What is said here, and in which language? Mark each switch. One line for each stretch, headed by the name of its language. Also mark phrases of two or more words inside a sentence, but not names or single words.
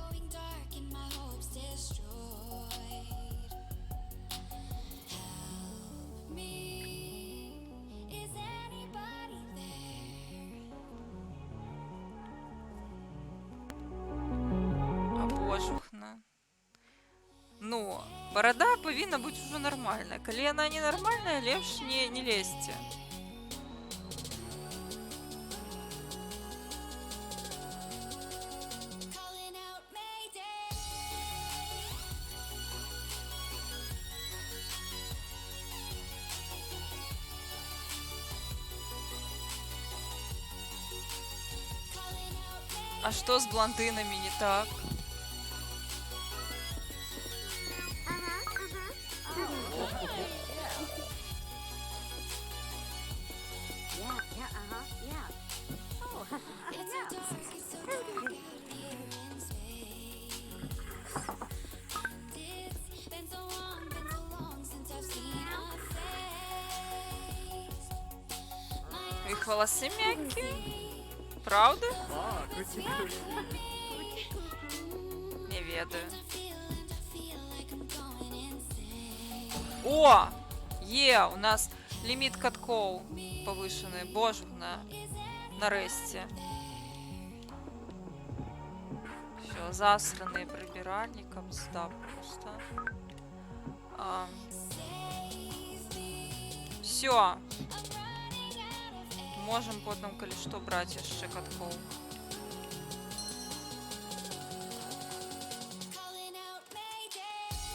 Belarusian: А божухна. Ну, барада павінна быць ужо нармальная. Калі яна не нармальная, лепш не лезьце.
English: Calling out Mayday. Calling out Mayday.
Belarusian: А што з блондынамі не так?
English: Yeah, yeah, uh-huh, yeah. Oh, It's so dark, it's so dark here in space. It's been so long since I've seen a face. My
Belarusian: Іх валасы мяккі? Праўда?
Russian: А, крути, крути.
Belarusian: Не ведаю.
English: feeling, feel like I'm going insane.
Belarusian: О! Є! У нас ліміт каткоў павышаны. Божухна. Нарэшце. Всё, засраныя прыбіральні, кабзда проста.
Russian: Всё.
Belarusian: Можам потым, калі што, браць яшчэ каткоў.
English: Calling out Mayday.